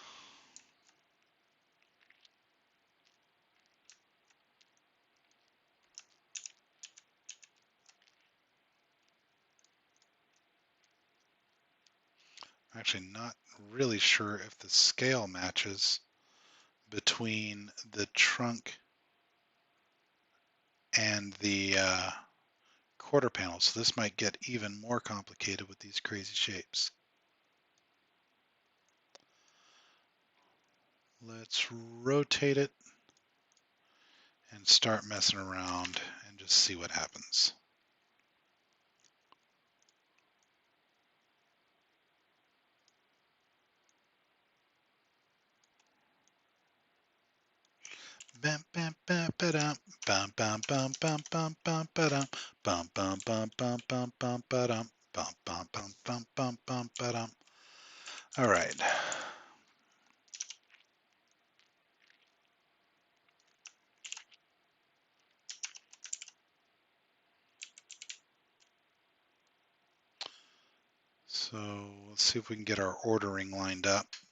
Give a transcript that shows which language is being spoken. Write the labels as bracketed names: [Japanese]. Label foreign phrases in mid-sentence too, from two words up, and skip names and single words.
[English] I'm actually not really sure if the scale matches between the trunk and the quarter panel, so this might get even more complicated with these crazy shapes. Let's rotate it and start messing around and just see what happens. Bam bam bam ba-dum, bam bam bam bam bam bam ba-dum, bam bam bam bam bam bam ba-dum, bam bam bam bam bam bam ba-dum. All right. So let's see if we can get our ordering lined up.